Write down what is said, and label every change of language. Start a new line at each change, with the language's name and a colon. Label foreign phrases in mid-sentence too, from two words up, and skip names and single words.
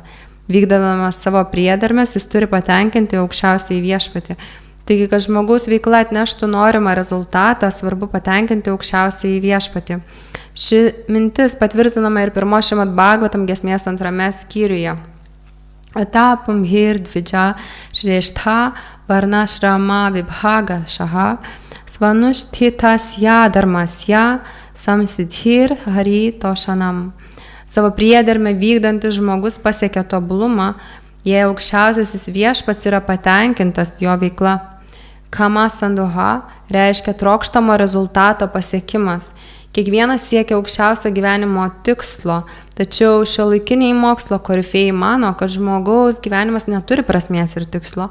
Lithuanian: Vykdamas savo priedermes, jis turi patenkinti aukščiausiąjį viešpatį. Taigi, kad žmogaus veikla atneštų norimą rezultatą, svarbu patenkinti aukščiausiąjį viešpatį. Ši mintis patvirtinama ir pirmo Šrimad Bhagavatam giesmės 2 skyriuje.
Sanskrit: Atapam hir dvidža šreštha varna šrama vibhaga šaha svanushthitasya dharmasya samsidhir hari toshanam.
Lithuanian: Savo priedermę vykdantis žmogus pasiekia tobulumą, jei aukščiausiasis viešpats yra patenkintas jo veikla.
Sanskrit: Kama sandoha
Lithuanian: reiškia trokštamo rezultato pasiekimas. Kiekvienas siekia aukščiausio gyvenimo tikslo, tačiau šiuolaikiniai mokslo korifėjai mano, kad žmogaus gyvenimas neturi prasmės ir tikslo.